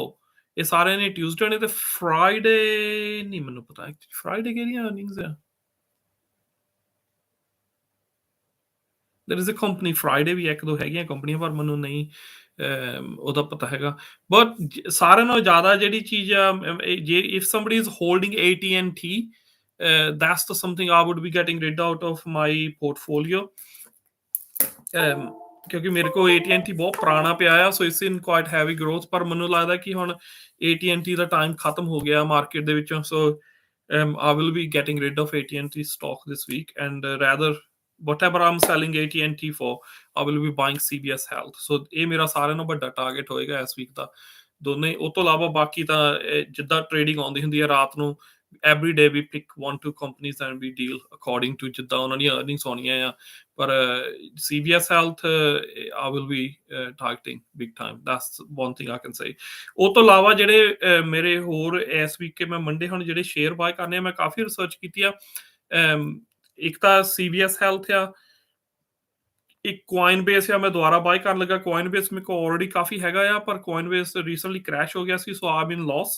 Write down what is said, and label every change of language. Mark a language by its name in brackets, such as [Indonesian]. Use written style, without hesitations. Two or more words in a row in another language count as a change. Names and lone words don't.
[Punjabi] ਇਹ ਸਾਰਿਆਂ ਨੇ Tuesday ਨੇ. ਤੇ Friday ਨਹੀਂ ਮੈਨੂੰ ਪਤਾ Friday ਕਿਹੜੀਆਂ earnings ਆ. [English] There is a company [Punjabi] Friday ਵੀ ਇੱਕ ਦੋ ਹੈਗੀਆਂ ਕੰਪਨੀਆਂ, ਪਰ ਮੈਨੂੰ ਨਹੀਂ ਉਹਦਾ ਪਤਾ ਹੈਗਾ. [English] ਬਟ [Punjabi] ਸਾਰਿਆਂ ਨਾਲੋਂ ਜ਼ਿਆਦਾ ਜਿਹੜੀ ਚੀਜ਼ ਆ, ਜੇ [English] if somebody is holding AT&T, that's the something I would be getting rid out of my portfolio. [Punjabi] ਕਿਉਂਕਿ ਮੇਰੇ ਕੋਲ AT&T ਬਹੁਤ ਪੁਰਾਣਾ ਪਿਆ ਆ, [English] so it's in quite heavy growth, [Punjabi] ਪਰ ਮੈਨੂੰ ਲੱਗਦਾ ਕਿ ਹੁਣ AT&T ਦਾ ਟਾਈਮ ਖਤਮ ਹੋ ਗਿਆ ਮਾਰਕੀਟ ਦੇ ਵਿੱਚੋਂ, ਸੋ [English] I will be getting rid of AT&T stock this week, and rather whatever I'm selling AT&T for, I will be buying CBS Health. [Punjabi] So ਇਹ ਮੇਰਾ ਸਾਰਿਆਂ ਨਾਲੋਂ ਵੱਡਾ ਟਾਰਗੇਟ ਹੋਏਗਾ ਇਸ ਵੀਕ ਦਾ। ਦੋਨੇ ਉਹ ਤੋਂ ਇਲਾਵਾ ਬਾਕੀ ਤਾਂ ਜਿੱਦਾਂ ਟ੍ਰੇਡਿੰਗ ਆਉਂਦੀ ਹੁੰਦੀ ਹੈ ਰਾਤ ਨੂੰ, [English] every day we pick 1-2 companies and we deal according to [Punjabi] ਜਿੱਦਾਂ ਉਹਨਾਂ ਦੀਆਂ earnings ਆਉਣੀਆਂ ਆ। [English] ਪਰ CBS Health, I will be targeting big time. That's one thing I can say. [Punjabi] ਉਹ ਤੋਂ ਇਲਾਵਾ ਜਿਹੜੇ ਮੇਰੇ ਹੋਰ ਇਸ ਵੀਕ ਮੈਂ ਮੰਡੇ ਹੁਣ ਜਿਹੜੇ ਸ਼ੇਅਰ ਬਾਏ ਕਰਨੇ ਆ, ਮੈਂ ਕਾਫੀ ਰਿਸਰਚ ਕੀਤੀ ਆ। ਇੱਕ ਤਾਂ CBS Health ਆ, ਇੱਕ Coinbase ਆ, ਮੈਂ ਦੁਬਾਰਾ ਬਾਏ ਕਰਨ ਲੱਗਾ। Coinbase ਮੇਰੇ ਕੋਲ ਆਲਰੇਡੀ ਕਾਫੀ ਹੈਗਾ ਆ, ਪਰ Coinbase ਰੀਸੈਂਟਲੀ ਕ੍ਰੈਸ਼ ਹੋ ਗਿਆ ਸੀ, [English] so I am in loss.